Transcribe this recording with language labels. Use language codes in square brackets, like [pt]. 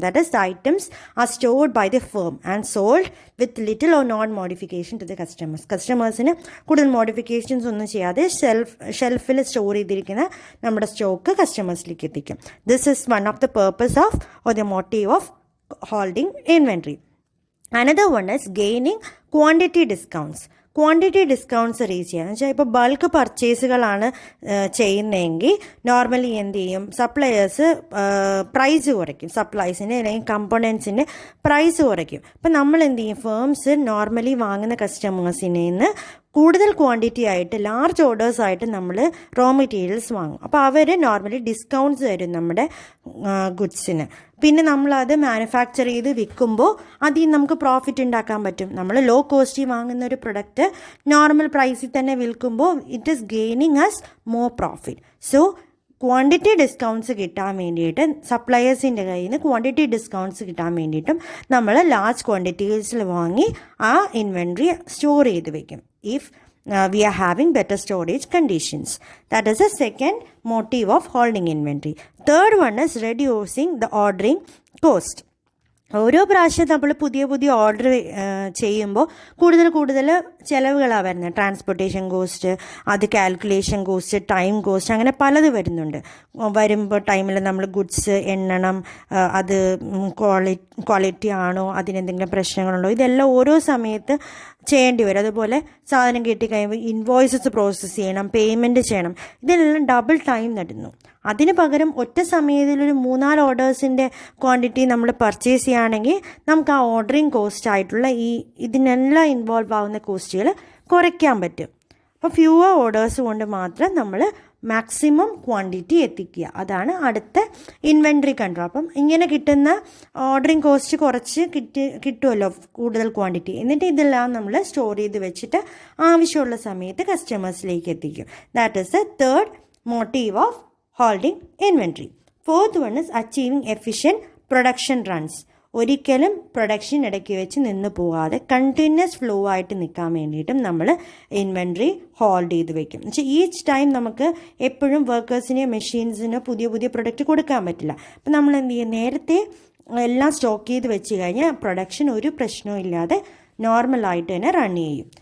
[en] that is the items are stored by the firm and sold with little or non modification to the കസ്റ്റമേഴ്സിന് [ml] കൂടുതൽ modifications ഒന്നും ചെയ്യാതെ ഷെൽഫിൽ store ചെയ്തിരിക്കുന്ന നമ്മുടെ stock കസ്റ്റമേഴ്സിലേക്ക് എത്തിക്കും. [en] This is one of the purpose of or the motive of holding inventory. Another one is gaining quantity discounts. [ml] Quantity discounts reach ചെയ്യുക എന്ന് വെച്ചാൽ ഇപ്പോൾ ബൾക്ക് പർച്ചേസുകളാണ് ചെയ്യുന്നതെങ്കിൽ നോർമലി എന്ത് ചെയ്യും, സപ്ലയേഴ്സ് പ്രൈസ് കുറയ്ക്കും, സപ്ലൈസിൻ്റെ അല്ലെങ്കിൽ കമ്പോണൻസിൻ്റെ പ്രൈസ് കുറയ്ക്കും. അപ്പം നമ്മൾ എന്ത് ചെയ്യും, ഫേംസ് നോർമലി വാങ്ങുന്ന കസ്റ്റമേഴ്സിനെ നിന്ന് കൂടുതൽ ക്വാണ്ടിറ്റി ആയിട്ട് ലാർജ് ഓർഡേഴ്സായിട്ട് നമ്മൾ റോ മെറ്റീരിയൽസ് വാങ്ങും. അപ്പോൾ അവർ നോർമലി ഡിസ്കൗണ്ട്സ് തരും നമ്മുടെ ഗുഡ്സിന്. പിന്നെ നമ്മളത് മാനുഫാക്ചർ ചെയ്ത് വിൽക്കുമ്പോൾ അതിൽ നമുക്ക് പ്രോഫിറ്റ് ഉണ്ടാക്കാൻ പറ്റും. നമ്മൾ ലോ കോസ്റ്റിൽ വാങ്ങുന്ന ഒരു പ്രൊഡക്റ്റ് നോർമൽ പ്രൈസിൽ തന്നെ വിൽക്കുമ്പോൾ [en] It is gaining us more profit. [ml] So quantity discounts കിട്ടാൻ വേണ്ടിയിട്ട് സപ്ലയേഴ്സിൻ്റെ കയ്യിൽ നിന്ന് ക്വാണ്ടിറ്റി ഡിസ്കൗണ്ട്സ് കിട്ടാൻ വേണ്ടിയിട്ടും നമ്മൾ ലാർജ് ക്വാണ്ടിറ്റീസിൽ വാങ്ങി ആ ഇൻവെൻട്രി സ്റ്റോർ ചെയ്ത് വെക്കും [en] if we are having better storage conditions. That is the second motive of holding inventory. Third one is reducing the ordering cost. [ml] ഓരോ പ്രാവശ്യം നമ്മൾ പുതിയ ഓർഡർ ചെയ്യുമ്പോൾ കൂടുതൽ ചിലവുകളാണ് വരുന്നത്. ട്രാൻസ്പോർട്ടേഷൻ കോസ്റ്റ്, അത് കാൽക്കുലേഷൻ കോസ്റ്റ്, ടൈം കോസ്റ്റ്, അങ്ങനെ പലത് വരുന്നുണ്ട്. വരുമ്പോൾ ടൈമിൽ നമ്മൾ ഗുഡ്സ് എണ്ണണം, അത് ക്വാളിറ്റി ആണോ, അതിനെന്തെങ്കിലും പ്രശ്നങ്ങളുണ്ടോ, ഇതെല്ലാം ഓരോ സമയത്ത് ചെയ്യേണ്ടി വരും. അതുപോലെ സാധനം കിട്ടിക്കഴിയുമ്പോൾ ഇൻവോയ്സസ് പ്രോസസ്സ് ചെയ്യണം, പേയ്മെൻറ്റ് ചെയ്യണം, ഇതെല്ലാം ഡബിൾ ടൈം നടുന്നു. അതിന് പകരം ഒറ്റ സമയത്തിലൊരു 3-4 ഓർഡേഴ്സിൻ്റെ ക്വാണ്ടിറ്റി നമ്മൾ പർച്ചേസ് ചെയ്യുകയാണെങ്കിൽ നമുക്ക് ആ ഓർഡറിങ് കോസ്റ്റ് ആയിട്ടുള്ള ഇതിനെല്ലാം ഇൻവോൾവ് ആവുന്ന കോസ്റ്റുകൾ കുറയ്ക്കാൻ പറ്റും. അപ്പോൾ ഫ്യൂവർ ഓർഡേഴ്സ് കൊണ്ട് മാത്രം നമ്മൾ മാക്സിമം ക്വാണ്ടിറ്റി എത്തിക്കുക. അതാണ് അടുത്ത ഇൻവെൻട്രി കൺട്രോൾ. അപ്പം ഇങ്ങനെ കിട്ടുന്ന ഓർഡറിങ് കോസ്റ്റ് കുറച്ച് കിട്ടുമല്ലോ കൂടുതൽ ക്വാണ്ടിറ്റി. എന്നിട്ട് ഇതെല്ലാം നമ്മൾ സ്റ്റോർ ചെയ്ത് വെച്ചിട്ട് ആവശ്യമുള്ള സമയത്ത് കസ്റ്റമേഴ്സിലേക്ക് എത്തിക്കും. [en] That is the third motive of holding inventory. Fourth one is achieving efficient production runs. [ml] ഒരിക്കലും പ്രൊഡക്ഷൻ ഇടയ്ക്ക് വെച്ച് നിന്ന് പോകാതെ കണ്ടിന്യൂസ് ഫ്ലോ ആയിട്ട് നിൽക്കാൻ വേണ്ടിയിട്ടും നമ്മൾ ഇൻവെൻട്രി ഹോൾഡ് ചെയ്ത് വെക്കും. എന്ന് വെച്ചാൽ ഈച്ച് ടൈം നമുക്ക് എപ്പോഴും വർക്കേഴ്സിന് മെഷീൻസിന് പുതിയ പ്രൊഡക്റ്റ് കൊടുക്കാൻ പറ്റില്ല. അപ്പം നമ്മൾ എന്ത് ചെയ്യും, നേരത്തെ എല്ലാം സ്റ്റോക്ക് ചെയ്ത് വെച്ച് കഴിഞ്ഞാൽ പ്രൊഡക്ഷൻ ഒരു പ്രശ്നവും ഇല്ലാതെ നോർമലായിട്ട് തന്നെ റൺ ചെയ്യും.